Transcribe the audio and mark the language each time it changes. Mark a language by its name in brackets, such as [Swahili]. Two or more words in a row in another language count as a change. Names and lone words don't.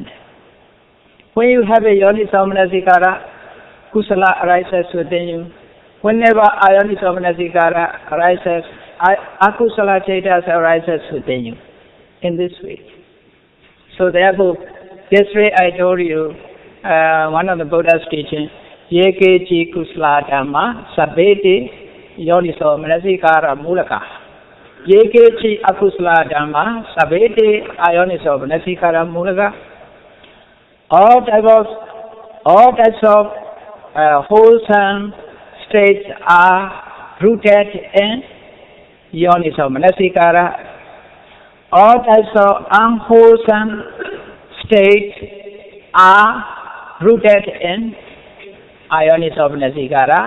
[English] When you have a [Pali] Yoniso Manasikara, [English] Kusala arises within you. Whenever [Pali] Ayoniso Manasikara [English] arises, [Pali] Akusala Chaitas [English] arises within you in this way. So therefore, yesterday I told you, one of the Buddha's teaching, [Pali] Yekechi Kusala Dhamma Sabeti Yoniso Manasikara Mulaka. Yekechi Akusala Dhamma Sabeti Ayoniso Manasikara Mulaka. [English] All types of wholesome states are rooted in [Pali] Yoniso Manasikara. [English] All types of unwholesome states are rooted in [Pali] Ayoniso Manasikara.